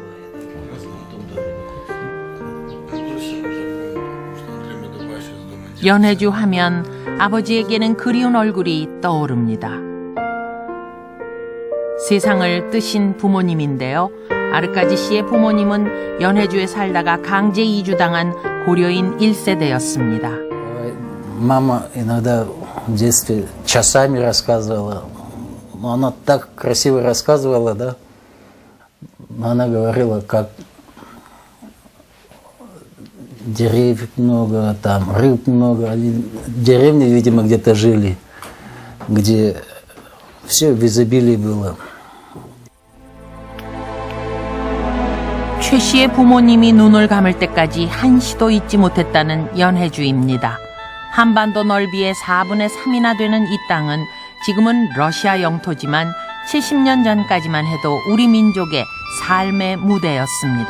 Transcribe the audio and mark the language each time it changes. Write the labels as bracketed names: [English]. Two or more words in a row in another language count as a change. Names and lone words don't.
[Korean] 연해주 하면 아버지에게는 그리운 얼굴이 떠오릅니다. 세상을 뜨신 부모님인데요. 아르까지 씨의 부모님은 연해주에 살다가 강제 이주당한 고려인 1세대였습니다. [Russian] Мама иногда в детстве часами рассказывала. Но она так красиво рассказывала, да. Она говорила, как деревьев много, там рыб много. Они в деревне, видимо, где-то жили, где все в изобилии было. [Korean] 최 씨의 부모님이 눈을 감을 때까지 한시도 잊지 못했다는 연해주입니다. 한반도 넓이의 4분의 3이나 되는 이 땅은 지금은 러시아 영토지만 70년 전까지만 해도 우리 민족의 삶의 무대였습니다.